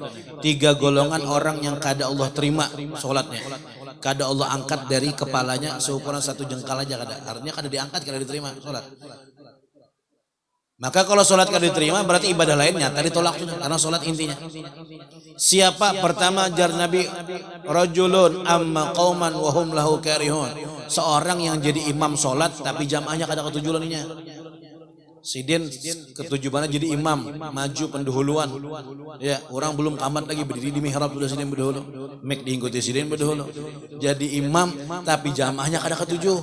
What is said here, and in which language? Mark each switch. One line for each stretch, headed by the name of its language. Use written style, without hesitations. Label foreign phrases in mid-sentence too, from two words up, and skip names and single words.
Banjar: 3 golongan orang yang kada Allah terima salatnya, kada Allah angkat dari kepalanya seukuran 1 jengkal aja kada. Artinya kada diangkat, kada diterima salat. Maka kalau sholat kada diterima berarti ibadah lainnya tadi tolak sudah, karena sholat intinya. Siapa pertama jar Nabi,
Arabic: rajulun amma qauman wa hum lahu karihun.
Banjar: Seorang yang jadi imam sholat tapi jamaahnya kada ketujuannya. Sidin ketujuannya jadi imam, maju pendahuluan. Ya, orang belum tamat lagi berdiri di mihrab sudah sidin berdahulu. Mek diikuti sidin berdahulu. Jadi imam tapi jamaahnya kada ketujuh.